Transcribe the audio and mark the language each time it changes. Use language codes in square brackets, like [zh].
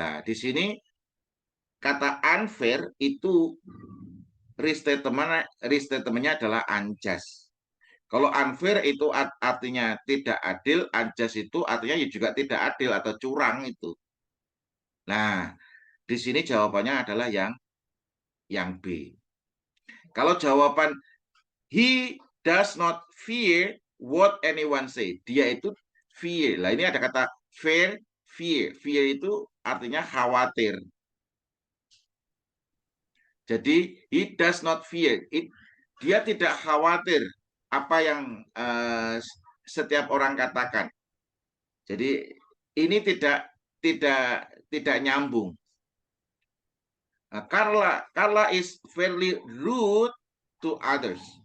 [id] Nah di sini kata unfair itu restatementnya adalah unjust. Kalau unfair itu artinya tidak adil, unjust itu artinya juga tidak adil atau curang itu. Nah, di sini jawabannya adalah yang B. Kalau jawaban [en] he does not fear what anyone say, [id] dia itu [en] fear. [id] Lah ini ada kata fear. Fear itu artinya khawatir. Jadi [en] he does not fear. [id] Dia tidak khawatir apa yang setiap orang katakan. Jadi ini tidak nyambung. [en] Carla is fairly rude to others.